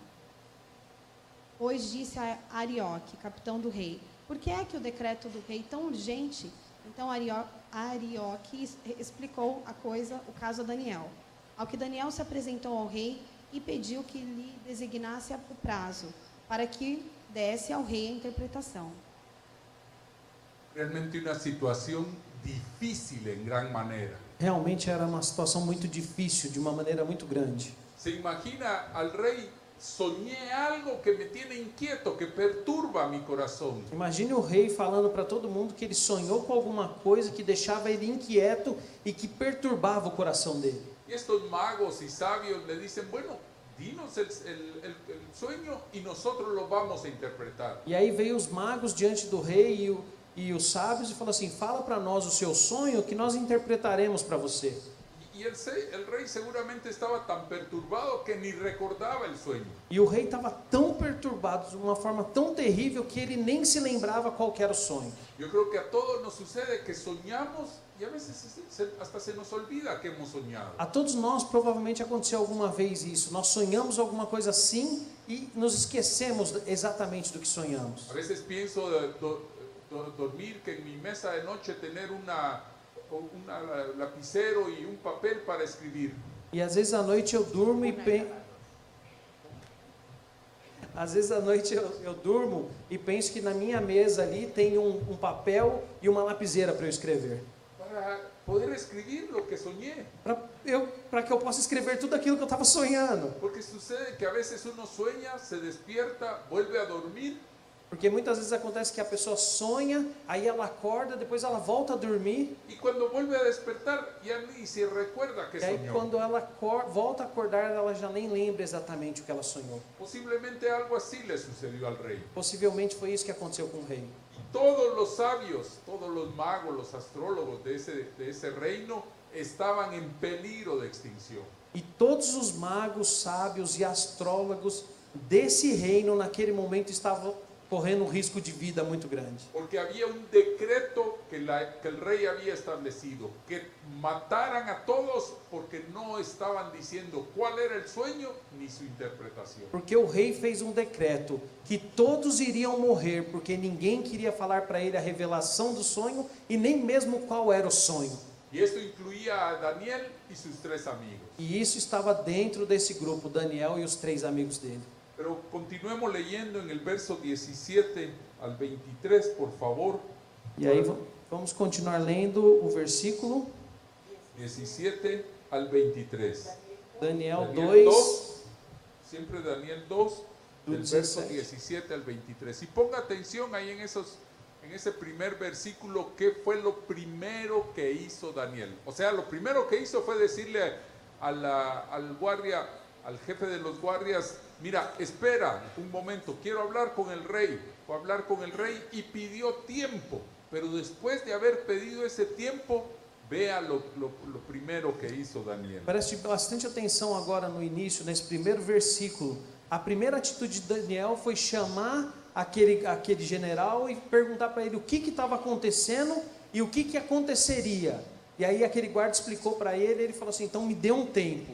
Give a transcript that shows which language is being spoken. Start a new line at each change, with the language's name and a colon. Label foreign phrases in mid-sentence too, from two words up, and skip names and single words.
Portuguese: Pois disse a Arioque, capitão do rei, por que é que o decreto do rei tão urgente? Então Arioque explicou o caso a Daniel. Ao que Daniel se apresentou ao rei e pediu que lhe designasse o prazo, para que desse ao rei a interpretação.
Spanish: Realmente una situación difícil en gran manera.
Portuguese: Realmente era uma situação muito difícil, de uma maneira muito grande.
Spanish: Se imagina al rey, soñé algo que me tiene inquieto, que perturba mi corazón.
Portuguese: Imagine o rei falando para todo mundo que ele sonhou com alguma coisa que deixava ele inquieto e que perturbava o coração dele.
Spanish: Y estos magos y sabios le dicen, bueno, dinos el sueño y nosotros lo vamos a interpretar.
Portuguese: E aí veio os magos diante do rei e os sábios e falou assim, fala para nós o seu sonho que nós interpretaremos para você.
Spanish: Y el rey seguramente estaba tan perturbado que ni recordaba el sueño.
Portuguese: E o rei estava tão perturbado de uma forma tão terrível que ele nem se lembrava qual que era o sonho.
Spanish: Yo creo que a todos nos sucede que soñamos y a veces hasta se nos olvida que hemos soñado.
Portuguese: A todos nós provavelmente aconteceu alguma vez isso. Nós sonhamos alguma coisa assim e nos esquecemos exatamente do que sonhamos.
Spanish: A veces pienso dormir, que en mi mesa de noche tener un lapicero y un papel para escribir.
Portuguese: E às vezes à noite eu durmo e às vezes à noite eu durmo e penso que na minha mesa ali tem um papel e uma lapiseira para eu escrever.
Spanish: Para poder escribir lo que soñé.
Portuguese: Para que eu possa escrever tudo aquilo que eu estava sonhando.
Spanish: Porque sucede que a veces uno sueña, se despierta, vuelve a dormir.
Portuguese: Porque muitas vezes acontece que a pessoa sonha, aí ela acorda, depois ela volta a dormir.
Spanish: Y cuando vuelve a despertar, ya ni se recuerda que
Portuguese: E aí
Spanish: soñó.
Portuguese: quando ela volta a acordar, ela já nem lembra exatamente o que ela sonhou.
Spanish: Posiblemente algo así le sucedió al rey.
Portuguese: Possivelmente foi isso que aconteceu com o rei.
Spanish: Y todos los sabios, todos los magos, los astrólogos de ese reino estaban en peligro de extinción.
Portuguese: E todos os magos, sábios e astrólogos desse reino naquele momento estavam correndo um risco de vida muito grande.
Spanish: Porque había un decreto que el rey había establecido, que mataran a todos porque no estaban diciendo cuál era el sueño ni su interpretación.
Portuguese: Porque o rei fez um decreto que todos iriam morrer, porque ninguém queria falar para ele a revelação do sonho e nem mesmo qual era o sonho.
Spanish: Y esto incluía a Daniel y sus 3 amigos.
Portuguese: E isso estava dentro desse grupo, Daniel e os 3 amigos dele.
Spanish: Pero continuemos leyendo en el verso 17 al 23, por favor.
Portuguese: E aí vamos continuar lendo o versículo
Spanish: 17 al 23. Daniel Daniel 2, siempre Daniel 2, del verso 17 al 23. Y ponga atención ahí en ese primer versículo, ¿qué fue lo primero que hizo Daniel? O sea, lo primero que hizo fue decirle al guardia, al jefe de los guardias, mira, espera un momento, quiero hablar con el rey. Fue a hablar con el rey y pidió tiempo, pero después de haber pedido ese tiempo, vea lo primero que hizo Daniel.
Portuguese: Preste bastante atenção agora no início, nesse primeiro versículo. A primeira atitude de Daniel foi chamar aquele general e perguntar para ele o que estava acontecendo e o que aconteceria. E aí aquele guarda explicou para ele, ele falou assim, então me dê um tempo.